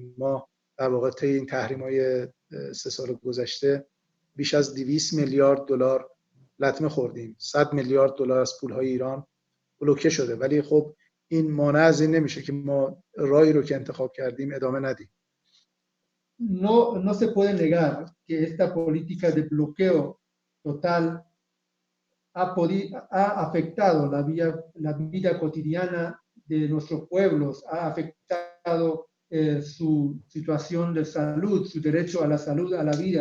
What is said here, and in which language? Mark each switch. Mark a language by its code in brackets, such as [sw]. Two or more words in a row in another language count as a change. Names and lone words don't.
[fa] ما در واقع طی این تحریم های 3 سال گذشته بیش از 200 میلیارد دلار لطمه خوردیم. 100 میلیارد دلار از پولهای ایران بلوکه شده، ولی خب این مانع از این نمیشه که ما راهی رو که انتخاب کردیم ادامه ندیم. [es] No se puede negar que esta política de bloqueo total ha afectado la vida cotidiana de nuestros pueblos, ha afectado su situación de salud, su derecho a la salud, a la vida.